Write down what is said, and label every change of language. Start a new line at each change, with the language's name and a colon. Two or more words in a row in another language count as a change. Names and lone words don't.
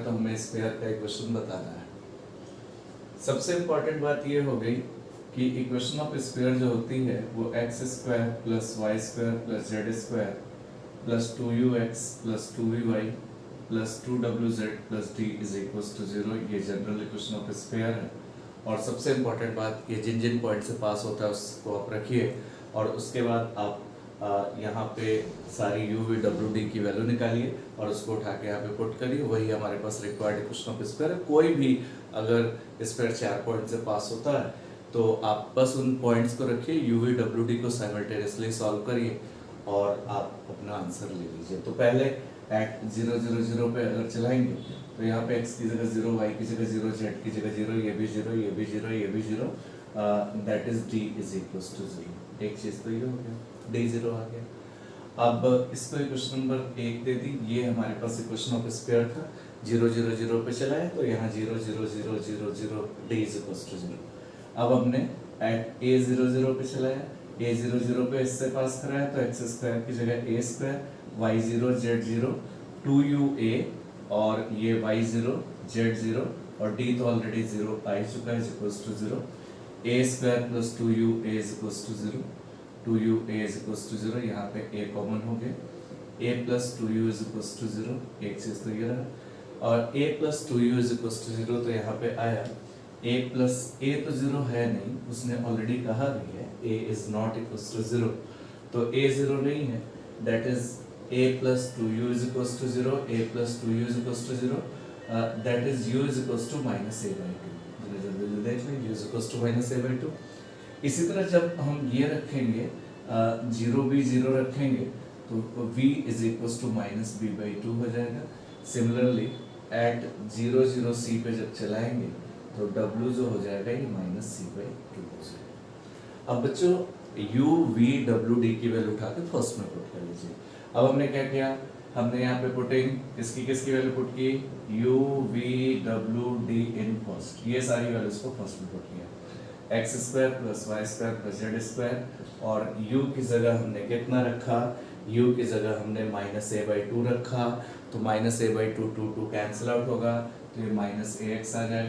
Hindi: तो हमें स्फीयर का इक्वेशन बताना है। सबसे इम्पोर्टेंट बात ये हो गई कि
English: equation of sphere
Hindi: जो होती है वो
English: x square plus y square plus z square plus 2ux plus 2vy plus 2wz plus d is equals to 0.
Hindi: ये
English: general equation of sphere
Hindi: है। और सबसे इम्पोर्टेंट बात, ये जिन जिन पॉइंट से पास होता है उसको आप रखिए और उसके बाद आप यहाँ पे सारी u v w d की वैल्यू निकालिए और उसको उठा के यहाँ पे पुट करिए। वही हमारे पास
English: required equation of sphere
Hindi: है। कोई भी अगर स्फीयर 4 पॉइंट से पास होता है तो आप बस उन पॉइंट्स को रखिए, u v w d को
English: simultaneously solve
Hindi: करिए और आप अपना आंसर ले लीजिए। तो पहले एट 0 0 0 पे अगर चलाएंगे तो यहाँ पे x की जगह 0, y की जगह 0, z की जगह 0, ये भी 0, ये भी 0, ये भी 0,
English: that is d is equals to 0.
Hindi: एक चीज तो ये हो गया, d 0 आ गया। अब इसको
English: equation number 1
Hindi: दे दी। ये हमारे पास
English: equation of sphere
Hindi: था। 0 0 0 पे चलाए तो यहाँ 0 0 0 0 0
English: d is equals to 0.
Hindi: अब हमने
English: at a 0 0
Hindi: पे चलाया, a 0 0 पे इससे पास कराया तो
English: x square
Hindi: की जगह a स्क्वायर, y 0 z 0 2u a और ये y0 z0 और d तो ऑलरेडी 0 आ ही चुका है,
English: equals to 0. a square plus 2u a equals to 0, 2u a equals to 0.
Hindi: यहाँ पे a कॉमन हो गया,
English: a plus 2u equals to 0.
Hindi: एक चीज तो ये रहा और
English: a plus 2u equals to 0.
Hindi: तो यहाँ पे आया
English: a plus a
Hindi: तो 0 है नहीं, उसने ऑलरेडी कहा भी है
English: a is not equals to 0,
Hindi: तो a 0 नहीं है,
English: that is a plus 2u is equals to 0, a plus 2u is equals to 0, that is u is equals to minus a by 2।
Hindi: जल्दी देख लें,
English: u is equals to minus a by 2।
Hindi: इसी तरह जब हम ये रखेंगे 0 b 0 रखेंगे तो
English: v is equals to minus b by 2
Hindi: हो जाएगा।
English: similarly at 0 0 c
Hindi: पे जब चलाएंगे तो w जो हो जाएगा ये
English: minus c by 2
Hindi: हो जाएगा। अब बच्चों u v w d की वैल्यू उठा के फर्स्ट में पुट कर लीजिए। अब हमने क्या किया, हमने यहाँ पे पुटिंग किसकी वैल्यू पुट की,
English: u v w d in first,
Hindi: ये सारी वैल्यूज को फर्स्ट में पुट किया।
English: x square plus y square plus z square
Hindi: और u की जगह हमने कितना रखा, u की जगह हमने
English: minus a by 2
Hindi: रखा। तो
English: minus a by 2
Hindi: 2 2
English: cancel out
Hindi: होगा तो ये
English: minus a x
Hindi: आ जाएगा।